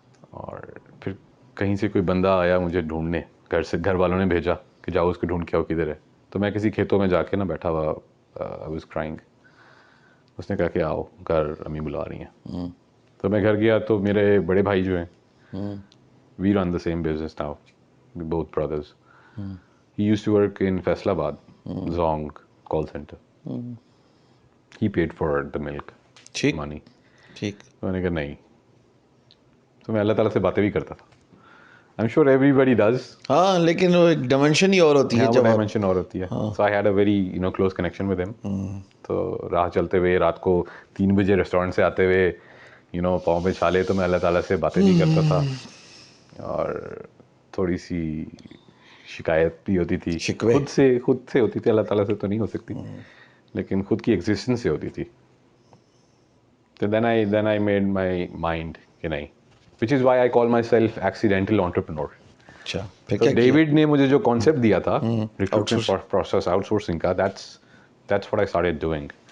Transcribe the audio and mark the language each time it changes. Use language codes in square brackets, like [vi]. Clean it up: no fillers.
[ur] اور پھر کہیں سے کوئی بندہ آیا مجھے ڈھونڈنے, گھر والوں نے بھیجا کہ جاؤ اس کو ڈھونڈ کے آؤ کدھر ہے. تو میں کسی کھیتوں میں جا کے نا بیٹھا ہوا, [en] I was crying. [ur] اس نے کہا کہ آؤ گھر امی بلا رہی ہیں. تو میں گھر گیا تو میرے بڑے بھائی جو ہیں [en] We run the same business now, both brothers. He used to work in Faisalabad, Zong call center. He paid for the milk [ur] ٹھیک [en] money. [ur] ٹھیک. تو میں نے کہا نہیں, تو میں اللہ تعالیٰ سے باتیں بھی کرتا تھا. [en] I'm sure everybody does. [ur] ہاں لیکن وہ ایک ڈائمینشن ہی اور ہوتی ہے ہاں وہ جب آپ ڈائمینشن اور ہوتی ہے. [en] So I had a very close connection with him. [ur] تو راہ چلتے ہوئے رات کو 3 بجے ریسٹورینٹ سے آتے ہوئے پاؤں پہ چھالے, تو میں اللہ تعالیٰ سے باتیں بھی کرتا تھا, اور تھوڑی سی شکایت بھی ہوتی تھی, شکوے. خود سے ہوتی تھی, اللہ تعالیٰ سے تو نہیں ہو سکتی, لیکن خود کی ایگزسٹنس سے ہوتی تھی. تو [en] then I made my mind [ur] کہ نہیں, [en] which is why I call myself accidental entrepreneur. [ur] اچھا پھر تو کیا کیا؟ ڈیوڈ نے مجھے جو کانسیپٹ دیا تھا recruitment [en] Outsource. [ur] Process out sourcing کا, [en] that's what I started doing.